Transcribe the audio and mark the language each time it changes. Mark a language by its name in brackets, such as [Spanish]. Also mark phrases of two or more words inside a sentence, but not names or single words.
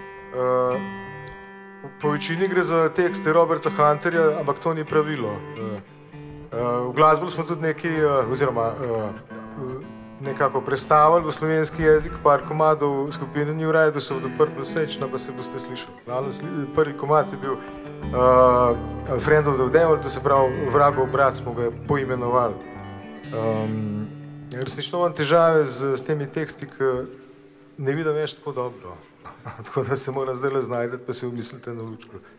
[Slovenian] Po večini gre za tekste Roberta Hunterja, ampak to ni pravilo. V glasbili smo tudi nekaj, oziroma nekako predstavili v slovenski jezik par komadov skupine New Riders of the Purple Sage, pa se boste slišali. Prvi komad je bil Friend of the Devil, to se pravi Vragov brat, smo ga poimenovali. Resnično imam težave s temi teksti, ki ne vidim več tako dobro. Tako da se moram zdaj le znajdeti, pa si umislite na lučko.